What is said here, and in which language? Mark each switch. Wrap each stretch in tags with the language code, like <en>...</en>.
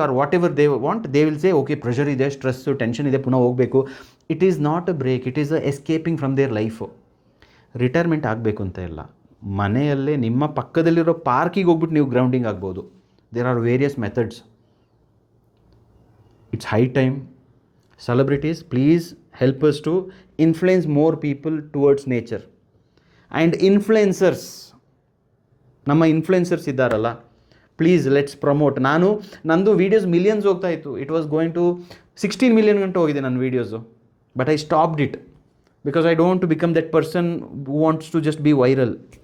<en>are whatever they want, they will say okay</en> <kn>pressure ಇದೆ, stress, tension ಇದೆ, ಪುನಃ ಹೋಗಬೇಕು.</kn> <en>It is not a break, it is a escaping from their life.</en> <kn>Retirement ಆಗಬೇಕು ಅಂತ ಇಲ್ಲ, ಮನೆಯಲ್ಲೇ ನಿಮ್ಮ ಪಕ್ಕದಲ್ಲಿರೋ ಪಾರ್ಕಿಗೆ ಹೋಗ್ಬಿಟ್ಟು ನೀವು ಗ್ರೌಂಡಿಂಗ್ ಆಗ್ಬೋದು.</kn> <en>There are various methods. It's high time. Celebrities, please help us to influence more people towards nature. And influencers,</en> <kn>ನಮ್ಮ ಇನ್ಫ್ಲುಯೆನ್ಸರ್ಸ್ ಇದ್ದಾರಲ್ಲ,</kn> <en>Please let's promote.</en> <kn>ನಂದು ವೀಡಿಯೋಸ್ ಮಿಲಿಯನ್ಸ್ ಹೋಗ್ತಾ ಇತ್ತು.</kn> <en>it was going to 16 million</en> <kn>ಗಂಟೆ ಹೋಗಿದೆ ನನ್ನ videos.</kn> <en>But I stopped it because I don't to become that person who wants to just be viral.</en>